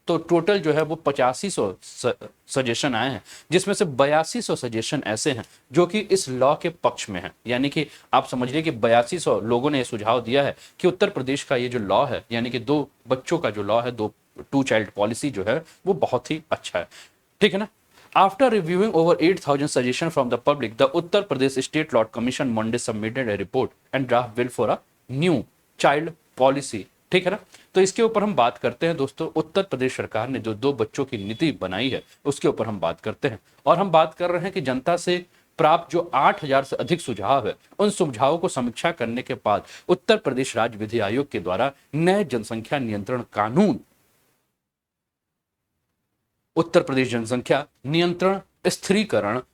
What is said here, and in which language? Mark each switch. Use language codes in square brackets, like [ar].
[hi] तो टोटल जो है वो 8500 सजेशन आए हैं, जिसमें से 8200 सजेशन ऐसे हैं जो कि इस लॉ के पक्ष में है। यानी कि आप समझिए कि 8200 लोगों ने ये सुझाव दिया है कि उत्तर प्रदेश का ये जो लॉ है, यानी कि दो बच्चों का जो लॉ है, दो टू चाइल्ड पॉलिसी जो है वो बहुत ही अच्छा है, ठीक है ना। [en] After reviewing over 8,000 suggestions from the public, the Uttar Pradesh State Law Commission Monday submitted a report and draft bill for a new child policy, [hi] ठीक है ना। तो इसके ऊपर हम बात करते हैं दोस्तों। उत्तर प्रदेश सरकार ने जो दो बच्चों की नीति बनाई है उसके ऊपर हम बात करते हैं। और हम बात कर रहे हैं कि जनता से प्राप्त जो 8,000 से अधिक सुझाव है, उन सुझावों को समीक्षा करने के बाद उत्तर प्रदेश राज्य विधि आयोग के द्वारा नए जनसंख्या नियंत्रण कानून, उत्तर प्रदेश जनसंख्या नियंत्रण स्थिरीकरण